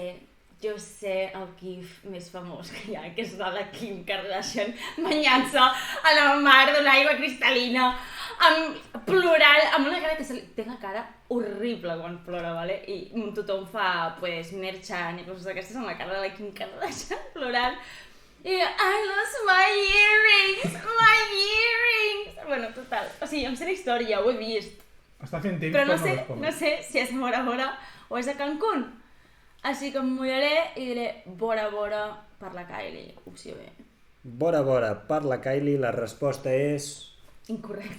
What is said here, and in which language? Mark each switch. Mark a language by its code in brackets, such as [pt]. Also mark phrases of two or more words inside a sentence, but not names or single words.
[ca] Jo sé el gif més famós que hi ha, que és de la Kim Kardashian banyant-se a la mar d'una aigua cristal·lina, plorant, amb una cara que té la cara horrible quan plora, vale? I tothom fa, pues, Merchan i coses d'aquestes amb la cara de la Kim Kardashian plorant. [en] I I lost my earrings! [ca] Bueno, total, o sigui, em sé la història, ho he vist. Està fent temps Però per no sé, respondre. no sé si és Bora Bora o és a Cancún. Així que em mullaré i diré Bora Bora per la Kylie, opció B. Bora Bora per la Kylie, la resposta és... Incorrecte.